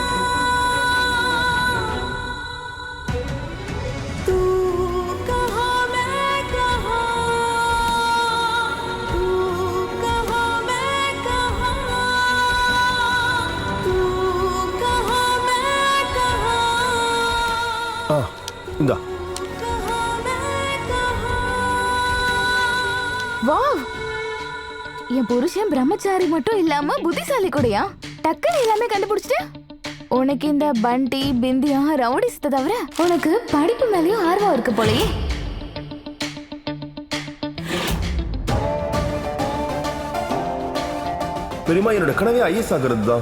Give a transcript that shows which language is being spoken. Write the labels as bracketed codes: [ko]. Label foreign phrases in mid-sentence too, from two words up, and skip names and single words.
[hi] तू कहाँ मैं कहाँ, तू कहाँ मैं कहाँ, तू कहाँ मैं कहाँ, [ta] இந்தா. [hi] कहाँ मैं कहाँ। [ta] வாவ், என் புருஷன் பிரம்மச்சாரி மட்டும் இல்லாம புத்திசாலி கூடயா? டக்குன்னு எல்லாமே கண்டுபிடிச்சிட்டு. உனக்கு இந்த பண்டி பிந்தியா ரவுடிஸ்த தவிர உனக்கு படிப்பு மேலயும் ஆர்வம் இருக்கு போலயே. பெரியமா, என்னோட கனவே ஐஎஸ் ஆகிறது தான்.